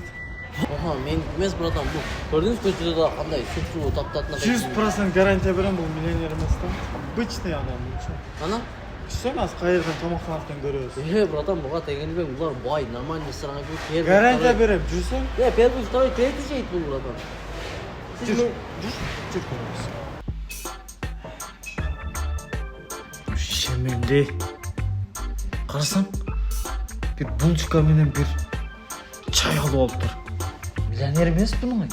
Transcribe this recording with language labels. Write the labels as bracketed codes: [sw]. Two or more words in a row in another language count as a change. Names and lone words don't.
[ky] Мен эмес братан, бул. Көрдүңүз көчөдө да кандай суу таптатына. 100% гарантия берем, бул миллионер эмес да. Обычный адам болчу. Ана? Түшсөң аз кайерден тамактанып көрөбүз. Братан, буга тегенбең, булар бай, [ru] нормальный ресторан [ky] кирип. Гарантия берем, жүрсөң? [ru] Первый, второй, третий [ky] жейт бул [ru] братан. [ky] Жүр көрөбүз. Шемемде. Карасаң, бир булочка менен бир чай алып алыптыр. Миллионер эмес буну.